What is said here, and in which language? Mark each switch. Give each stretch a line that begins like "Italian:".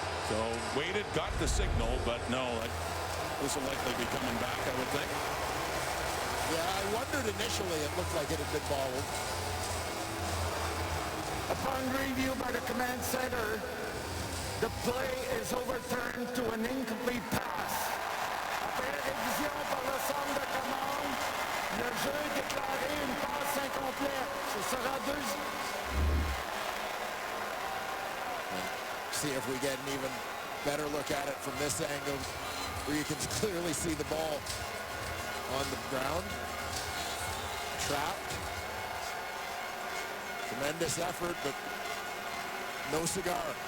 English: So waited, got the signal, but no, this will likely be coming back, I would think. Yeah, I wondered initially. It looked like it had been bobbled. Upon review by the command center, the play is overturned to an incomplete pass.
French: Après révision par le centre de commande, le jeu est déclaré une passe incomplète. Ce sera
English: See if we get an even better look at it from this angle, where you can clearly see the ball on the ground. Trapped. Tremendous effort, but no cigar.